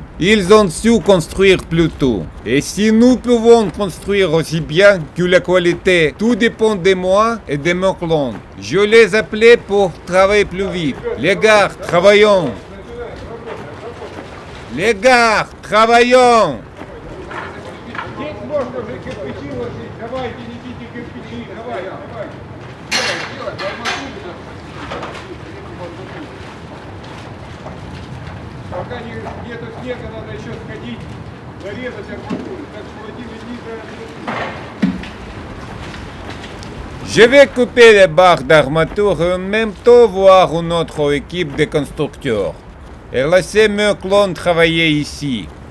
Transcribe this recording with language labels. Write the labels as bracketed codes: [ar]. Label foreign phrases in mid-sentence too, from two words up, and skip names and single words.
[fr] Ils ont su construire plus tôt. Et si nous pouvons construire aussi bien que la qualité, tout dépend de moi et de mon clan. Je les appelais pour travailler plus vite. Les gars, travaillons. Les gars, travaillons. [ru] Здесь можно уже кирпичи ложить. Давайте, несите кирпичи. Давай, давай. Делай, арматуру. Пока нету снега, надо еще сходить, нарезать арматуру. Так что Владимир Низа... [fr] Je vais couper les barres d'armature et en même temps voir une autre équipe de constructeurs. Et laisser mon clan travailler ici.